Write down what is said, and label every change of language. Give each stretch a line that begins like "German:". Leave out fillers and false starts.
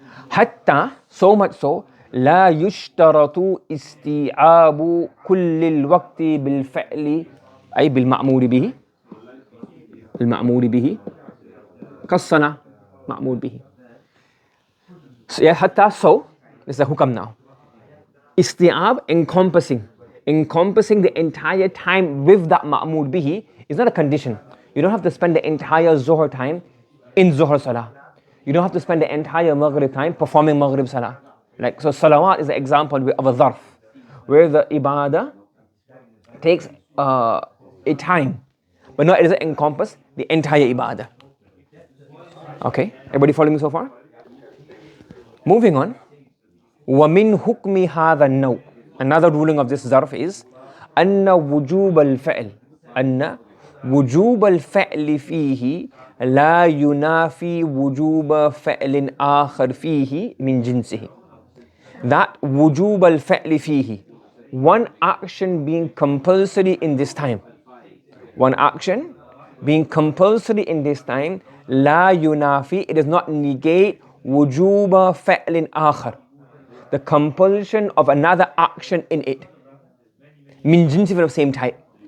Arabic: Hatta, so much so, لا يشترط استيعاب كل الوقت بالفعل أي بالمأمور به المأمور به كالصلاة مأمور به.
English: So, yeah, حتى so, this is the hukam now. Isti'ab encompassing the entire time with that ma'mur bihi is not a condition. You don't have to spend the entire zuhr time in zuhr salah. You don't have to spend the entire maghrib time performing maghrib salah. Like, so salawat is an example of a zarf, where the ibadah takes a time, but no, it doesn't encompass the entire ibadah. Okay, everybody following me so far? Moving on.
Arabic: وَمِنْ حُكْمِ هَذَا النَّوْء.
English: Another ruling of this zarf is
Arabic: أَنَّ وُجُوبَ الْفَعْلِ أَنَّ وُجُوبَ الْفَعْلِ فِيهِ لَا يُنَافِي وُجُوبَ فَعْلٍ آخَرْ فِيهِ مِنْ جِنْسِهِ.
English: That wujub al-fa'li fihi, one action being compulsory in this time, one action being compulsory in this time, la yunafi, it does not negate wujuba fa'lin akhar, the compulsion of another action in it, min jinsi, of the same type.